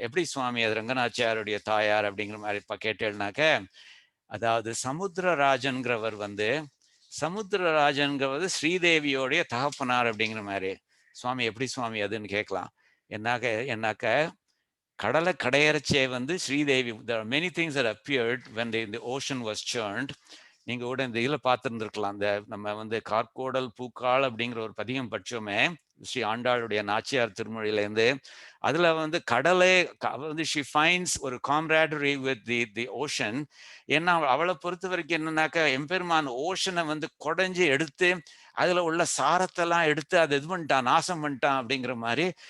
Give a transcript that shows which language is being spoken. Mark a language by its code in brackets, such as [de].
[ta] எப்படி சுவாமி அது ரங்கநாச்சியாருடைய தாயார் அப்படிங்கிற மாதிரி கேட்டேன்னாக்க, அதாவது சமுத்திரராஜன்கிறவர் வந்து சமுத்திரராஜன்கிறது ஸ்ரீதேவியோடைய தகப்பனார் அப்படிங்கிற மாதிரி. சுவாமி எப்படி சுவாமி அதுன்னு கேட்கலாம். என்னாக்க கடலை கடையரச்சே வந்து Sridevi, [en] there are many things that appeared when the ocean was churned. [ta] நீங்க கூட இந்த இதில் பார்த்துருந்துருக்கலாம். இந்த நம்ம வந்து கார்கோடல் பூக்கால் அப்படிங்கிற ஒரு பதிகம் பட்சமே ஸ்ரீ ஆண்டாளுடைய நாச்சியார் திருமொழியிலேருந்து. அதுல வந்து கடலே வந்து [en] She finds ஒரு camaraderie with the ocean. [ta] ஏன்னா அவளை பொறுத்த வரைக்கும் என்னன்னாக்கா, எம்பெருமான் ஓஷனை வந்து கொடைஞ்சு எடுத்து அதுல உள்ள சாரத்தெல்லாம் எடுத்து அதை இது பண்ணிட்டான், நாசம் பண்ணிட்டான் அப்படிங்கிற மாதிரி.